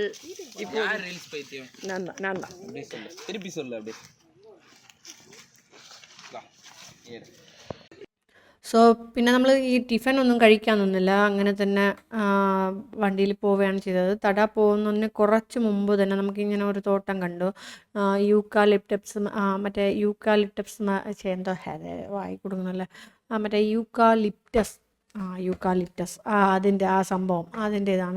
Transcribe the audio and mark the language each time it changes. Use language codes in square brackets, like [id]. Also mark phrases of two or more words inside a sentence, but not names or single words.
[ta] இப்போ ரீல்ஸ் பைத்தியம் நான் தான் திருப்பி சொல்லு அப்படியே. [ml] സോ പിന്നെ നമ്മൾ ഈ ടിഫിൻ ഒന്നും കഴിക്കാൻ നിന്നില്ല, അങ്ങനെ തന്നെ വണ്ടിയിൽ പോവുകയാണ് ചെയ്തത്. തട പോകുന്നതിന് കുറച്ച് മുമ്പ് തന്നെ നമുക്കിങ്ങനെ ഒരു തോട്ടം കണ്ടു. യൂക്കാലിപ്റ്റസ് എന്തോ വായി കൊടുക്കുന്നല്ലേ, മറ്റേ യൂക്കാലിപ്റ്റസ് അതിൻ്റെ ആ സംഭവം അതിൻ്റേതാണ്.